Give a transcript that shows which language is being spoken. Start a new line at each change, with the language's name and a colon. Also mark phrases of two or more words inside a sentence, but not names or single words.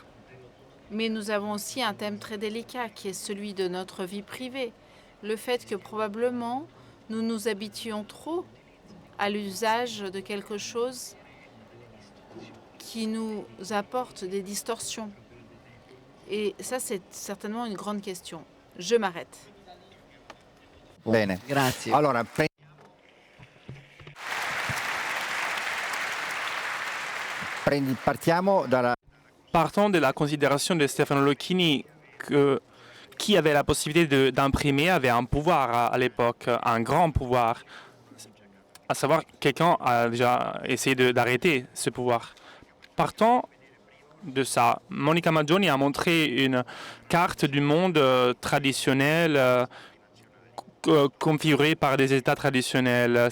French: Mais nous avons aussi un thème très délicat qui est celui de notre vie privée. Le fait que probablement nous nous habituons trop à l'usage de quelque chose qui nous apporte des distorsions. Et ça, c'est certainement une grande question. Je m'arrête.
Italian: Bene. Grazie. Allora, partiamo dalla...
French: Partons de la considération de Stefano Lucchini que qui avait la possibilité d'imprimer avait un pouvoir à l'époque, un grand pouvoir. À savoir, quelqu'un a déjà essayé d'arrêter ce pouvoir. Partant de ça, Monica Maggioni a montré une carte du monde traditionnel configurée par des États traditionnels.